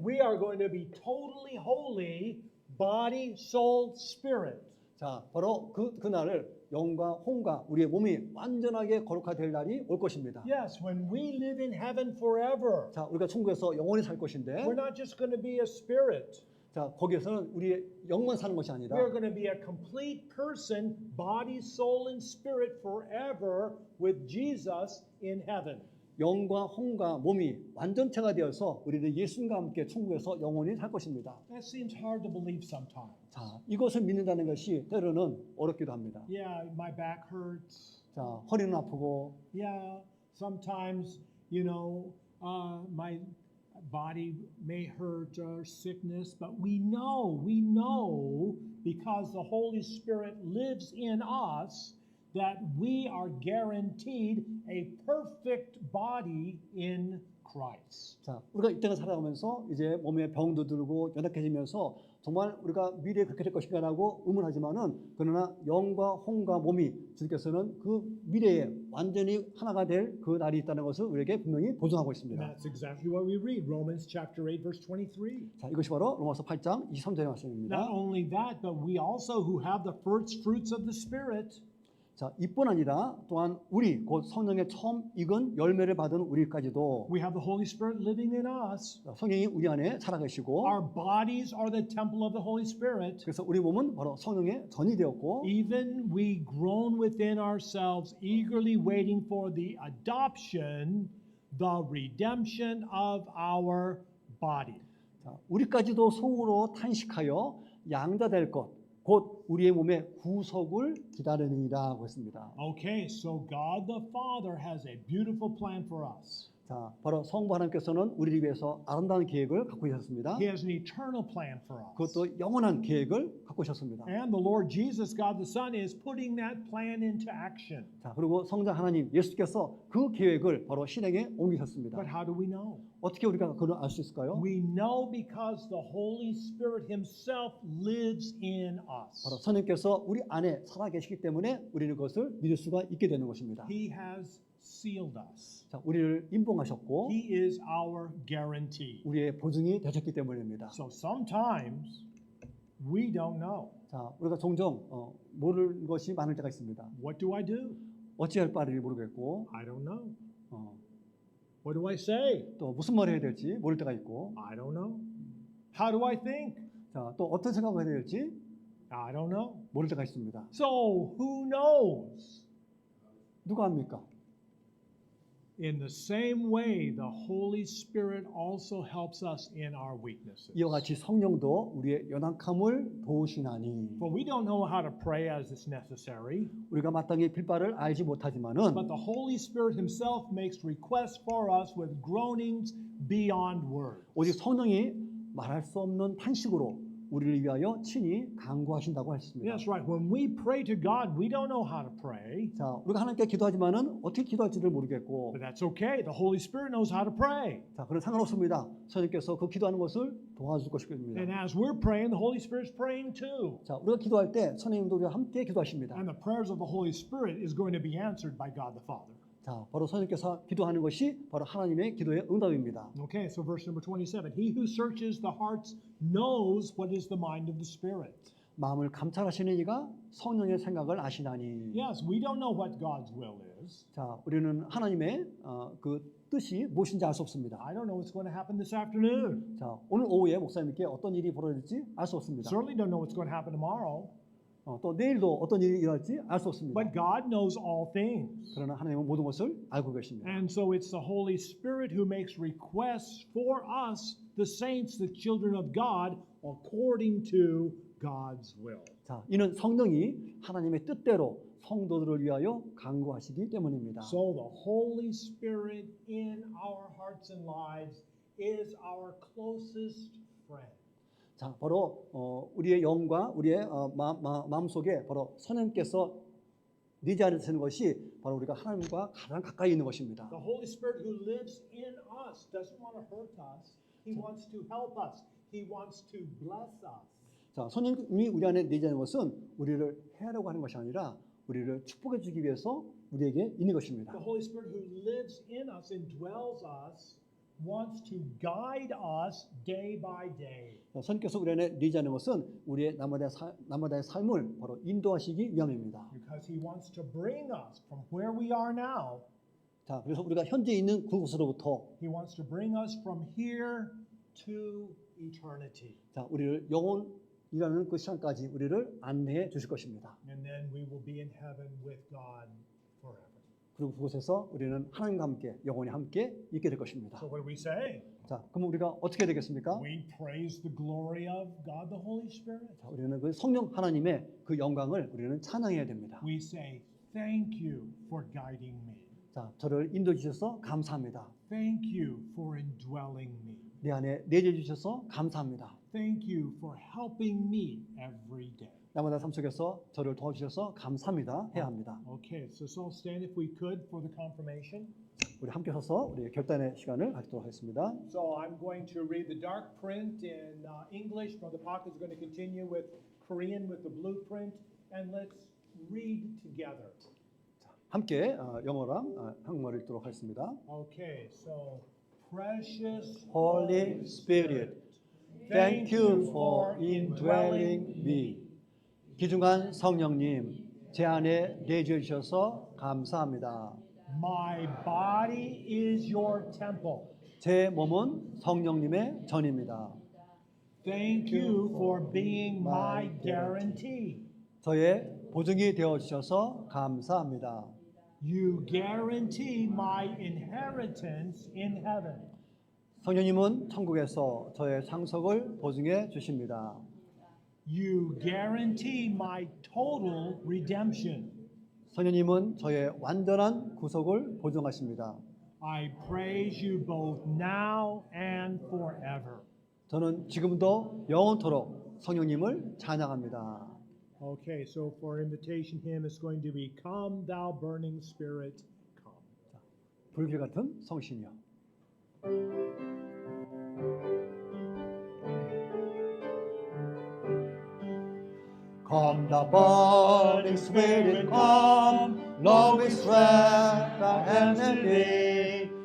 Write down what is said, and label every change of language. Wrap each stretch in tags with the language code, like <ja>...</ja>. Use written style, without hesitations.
<en>We are going to be totally holy, body, soul, spirit.</en> <ko>자, 바로 그날을 영과 혼과 우리의 몸이 완전하게 거룩화될 날이 올 것입니다.</ko> <en>Yes, when we live in heaven forever,</en> <ko>자, 우리가 천국에서 영원히 살 것인데,</ko> <en>we're not just going to be a spirit.</en> <ko>자, 거기에서는 우리의 영만 사는 것이 아니라,</ko> <en>We are going to be a complete person, body, soul, and spirit forever with Jesus in heaven.</en> <ko>영과 혼과 몸이 완전체가 되어서 우리는 예수님과 함께 천국에서 영원히 살 것입니다.</ko> <en>That seems hard to believe sometimes.</en> <ko>자, 이것을 믿는다는 것이 때로는 어렵기도 합니다.</ko> <en>Yeah, my back hurts.</en> <ko>자, 허리는 아프고,</ko> <en>Yeah, sometimes, my body may hurt or sickness, but we know because the Holy Spirit lives in us that we are guaranteed a perfect body in Christ.</en> <ko>자, 우리가 이 땅을 살아가면서 이제 몸에 병도 들고 연약해지면서 정말 우리가 미래에 그렇게 될 것인가라고 의문하지만은, 그러나 영과 혼과 몸이 주님께서는 그 미래에 완전히 하나가 될 그 날이 있다는 것을 우리에게 분명히 보증하고</ko> <en>And</en> <ko>있습니다.</ko> <en>that's exactly what we read, Romans chapter 8, verse 23.</en> <ko>자, 이것이 바로 로마서 8장 23절의 말씀입니다.</ko> <en>Not only that, but we also who have the first fruits of the Spirit,</en> <ko>자, 이뿐 아니라 또한 우리 곧 성령의 처음 익은 열매를 받은 우리까지도</ko> <en>we have the Holy Spirit living in us.</en> <ko>성령이 우리 안에 살아계시고,</ko> <en>Our bodies are the temple of the Holy Spirit.</en> <ko>그래서 우리 몸은 바로 성령의 전이 되었고,</ko> <en>Even we groan within ourselves, eagerly waiting for the adoption, the redemption of our body.</en> <ko>자, 우리까지도 속으로 탄식하여 양자 될 것, 곧 우리의 몸의 구속을 기다리니라고 했습니다.</ko> <en>Okay, so God the Father has a beautiful plan for us.</en> <ko>자, 바로 성부 하나님께서는 우리를 위해서 아름다운 계획을 갖고 계셨습니다.</ko> <en>He has an eternal plan for us.</en> <ko>그것도 영원한 계획을 갖고 계셨습니다.</ko> <en>And the Lord Jesus, God the Son, is putting that plan into action.</en> <ko>자, 그리고 성자 하나님 예수께서 그 계획을 바로 실행에 옮기셨습니다.</ko> <en>But how do we know?</en> <ko>어떻게 우리가 그걸 알 수 있을까요?</ko> <en>We know because the Holy Spirit Himself lives in</en> <ko>바로</ko> <en>us.</en> <ko>성령께서 우리 안에 살아계시기 때문에 우리는 그것을 믿을 수가 있게 되는 것입니다.</ko> <en>He has sealed us.</en> <ko>자, 우리를 임봉하셨고</ko> <en>He is our guarantee.</en> <ko>우리의 보증이 되셨기 때문입니다.</ko> <en>So sometimes we don't know.</en> <ko>자, 우리가 종종 모르는 것이 많을 때가 있습니다.</ko> <en>What do I do?</en> <ko>어찌할 바를 모르겠고,</ko> <en>I don't know. 어, What do I say?</en> <ko>또 무슨 말을 해야 될지 모를 때가 있고,</ko> <en>I don't know. How do I think?</en> <ko>자, 또 어떤 생각을 해야 될지</ko> <en>I don't know.</en> <ko>모를 때가 있습니다.</ko> <en>So who knows?</en> <ko>누가 합니까?</ko> <en>In the same way, the Holy Spirit also helps us in our weaknesses.</en> <ko>이와 같이 성령도 우리의 연약함을 도우시나니.</ko> <en>For we don't know how to pray as is necessary,</en> <ko>우리가 마땅히 빌 바를 알지 못하지만은,</ko> <en>but the Holy Spirit Himself makes requests for us with groanings beyond words.</en> <ko>오직 성령이 말할 수 없는 탄식으로 우리를 위하여 친히 간구하신다고 했습니다.</ko> <en>Yes, right. When we pray to God, we don't know how to pray,</en> <ko>자, 우리가 하나님께 기도하지만은 어떻게 기도할지를 모르겠고,</ko> <en>but that's okay. The Holy Spirit knows how to pray.</en> <ko>자, 그런 상관없습니다. 성령께서 그 기도하는 것을 도와줄 것입니다.</ko> <en>And as we're praying, the Holy Spirit's praying too.</en> <ko>자, 우리가 기도할 때 성령님도 우리와 함께 기도하십니다.</ko> <en>And the prayers of the Holy Spirit is going to be answered by God the Father.</en> <ko>자, 바로 성령께서 기도하는 것이 바로 하나님의 기도의 응답입니다.</ko> <en>Okay, so verse number 27. He who searches the hearts knows what is the mind of the Spirit.</en> <ko>마음을 감찰하시는 이가 성령의 생각을 아시나니.</ko> <en>Yes, we don't know what God's will is.</en> <ko>자, 우리는 하나님의 그 뜻이 무엇인지 알 수 없습니다.</ko> <en>I don't know what's going to happen this afternoon.</en> <ko>자, 오늘 오후에 목사님께 어떤 일이 벌어질지 알 수 없습니다.</ko> <en>Certainly don't know what's going to happen tomorrow.</en> <ko>또 내일도 어떤 일이 일어날지 알 수 없습니다.</ko> <en>But God knows all things.</en> <ko>그러나 하나님은 모든 것을 알고 계십니다.</ko> <en>And so it's the Holy Spirit who makes requests for us, the saints, the children of God, according to God's will.</en> <ko>자, 이는 성령이 하나님의 뜻대로 성도들을 위하여 간구하시기 때문입니다.</ko> <en>So the Holy Spirit in our hearts and lives is our closest friend.</en> <ko>자, 바로 우리의 영과 우리의 마음속에 바로 성령께서 내재하시는 것이 바로 우리가 하나님과 가장 가까이 있는 것입니다.</ko> <en>The Holy Spirit who lives in us doesn't want to hurt us. He wants to help us. He wants to bless us.</en> <ko>자, 성령이 우리 안에 내재하는 것은 우리를 해하려고 하는 것이 아니라 우리를 축복해 주기 위해서 우리에게 있는 것입니다.</ko> <en>The Holy Spirit who lives in us and dwells us wants to guide us day by day.</en> <ko>성령께서 우리 안에 내재하는 것은 우리의 나마다의 삶을 바로 인도하시기 위함입니다.</ko> <en>Because He wants to bring us from where we are now.</en> <ko>자, 그래서 우리가 현재 있는 그곳으로부터</ko> <en>He wants to bring us from here to eternity.</en> <ko>자, 우리를 영원이라는 그 시간까지 우리를 안내해 주실 것입니다.</ko> <en>And then we will be in heaven with God forever.</en> <ko>그리고 그곳에서 우리는 하나님과 함께 영원히 함께 있게 될 것입니다.</ko> <en>So what do we say?</en> <ko>자, 그럼 우리가 어떻게 되겠습니까?</ko> <en>We praise the glory of God the Holy Spirit.</en> <ko>자, 우리는 그 성령 하나님의 그 영광을 우리는 찬양해야 됩니다.</ko> <en>We say thank you for guiding me.</en> <ko>자, 저를 인도해 주셔서 감사합니다.</ko> <en>Thank you for indwelling me.</en> <ko>내 안에 내재 주셔서 감사합니다.</ko> <en>Thank you for helping me every day.</en> <ko>나마다 삶 속에서 저를 도와주셔서 감사합니다. 해야 합니다.</ko> <en>Okay, so let's all stand if we could for the confirmation.</en> <ko>우리 함께 서서 우리 결단의 시간을 갖도록 하겠습니다.</ko> <en>So I'm going to read the dark print in English. Brother Parker is going to continue with Korean with the blueprint, and let's read together.</en> <ko>함께 영어랑 한국말을 읽도록 하겠습니다.</ko> <en>Okay, so precious Holy Spirit, thank you for indwelling me.</en> <ko>귀중한 성령님, 제 안에 내주해 주셔서 감사합니다.</ko> <en>My body is your temple.</en> <ko>제 몸은 성령님의 전입니다.</ko> <en>Thank you for being my guarantee.</en> <ko>저의 보증이 되어 주셔서 감사합니다.</ko> <en>You guarantee my inheritance in heaven.</en> <ko>성령님은 천국에서 저의 상속을 보증해 주십니다.</ko> <en>You guarantee my total redemption.</en> <ko>성령님은 저의 완전한 구속을 보증하십니다.</ko> <en>I praise you both now and forever.</en> <ko>저는 지금도 영원토록 성령님을 찬양합니다.</ko> <en>Okay, so for invitation hymn is going to be Come Thou Burning Spirit, come.</en> <ko>불길 같은 성신이여.</ko> <en>Come the burning spirit, come, Lord, we stretch our hands in thee.</en>